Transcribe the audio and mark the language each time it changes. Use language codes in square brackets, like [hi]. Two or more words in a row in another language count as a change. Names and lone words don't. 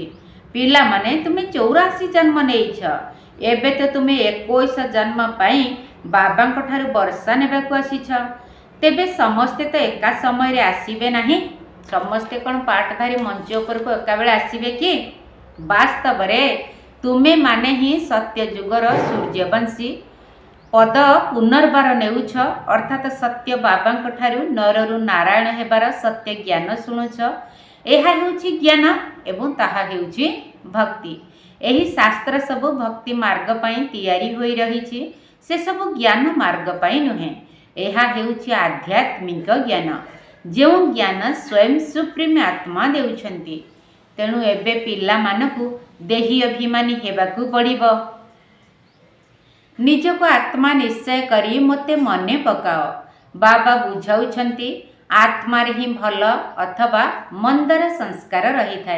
[or] ପିଲା ମାନେ ତୁମେ 84 ଜନ୍ମ ନେଇଛ ଏବେ ତୋ ତୁମେ 21 ଜନ୍ମ ପାଇ ବାବାଙ୍କ ଠାରୁ ବର୍ଷା ନେବାକୁ ଆସିଛ। ତେବେ ସମସ୍ତେ ତୋ ଏକା ସମୟ ରେ ଆସିବେ ନାହିଁ। ସମସ୍ତେ କୋନ ପାଟଧାରୀ ମଞ୍ଚ ଉପର କୁ ଏକା ବେଳେ ଆସିବେ କି? ବାସ୍ତବ ରେ ତୁମେ ମାନେ ହିଁ ସତ୍ୟ ଯୁଗର ସୂର୍ଯ୍ୟବଂଶୀ ପଦ ପୁନର୍ବାର ନେଉଛ ଅର୍ଥାତ ସତ୍ୟ ବାବାଙ୍କ ଠାରୁ ନରରୁ ନାରାୟଣ ହେବାର ସତ୍ୟ ଜ୍ଞାନ ଶୁଣୁଛ। ଏହା ହେଉଛି ଜ୍ଞାନ ଏବଂ ତାହା ହେଉଛି ଭକ୍ତି। ଏହି ଶାସ୍ତ୍ର ସବୁ ଭକ୍ତି ମାର୍ଗ ପାଇଁ ତିଆରି ହୋଇ ରହିଛି ସେ ସବୁ ଜ୍ଞାନ ମାର୍ଗ ପାଇଁ ନୁହେଁ। ଏହା ହେଉଛି ଆଧ୍ୟାତ୍ମିକ ଜ୍ଞାନ ଯୋ ଜ୍ଞାନ ସ୍ୱୟଂ ସୁପ୍ରିମ ଆତ୍ମା ଦେଉଛନ୍ତି। ତେଣୁ ଏବେ ପିଲା ମାନଙ୍କୁ ଦେହୀ ଅଭିମାନୀ ହେବାକୁ ପଡ଼ିବ। ନିଜକୁ ଆତ୍ମା ନିଶ୍ଚୟ କରି ମତେ ମନେ ପକାଅ। ବାବା ବୁଝାଉଛନ୍ତି ଆତ୍ମା ରେ ହିଁ ଭଲ ଅଥବା ମନ୍ଦର ସଂସ୍କାର ରହି ଥାଏ।